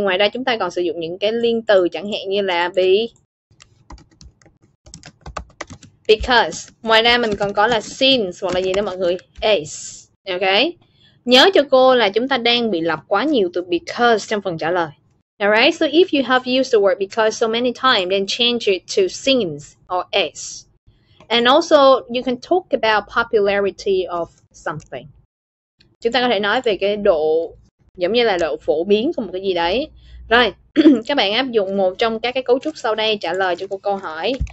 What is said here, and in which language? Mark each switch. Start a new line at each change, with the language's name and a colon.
Vietnamese: Ngoài ra chúng ta còn sử dụng những cái liên từ chẳng hạn như là because. Ngoài ra mình còn có là since hoặc là gì đó mọi người, as, okay. Nhớ cho cô là chúng ta đang bị lặp quá nhiều từ because trong phần trả lời.
English: Alright, so if you have used the word because so many times, then change it to since or as. And also, you can talk about popularity of something.
Vietnamese: Chúng ta có thể nói về cái độ, giống như là độ phổ biến của một cái gì đấy. Rồi, các bạn áp dụng một trong các cái cấu trúc sau đây trả lời cho cô câu hỏi.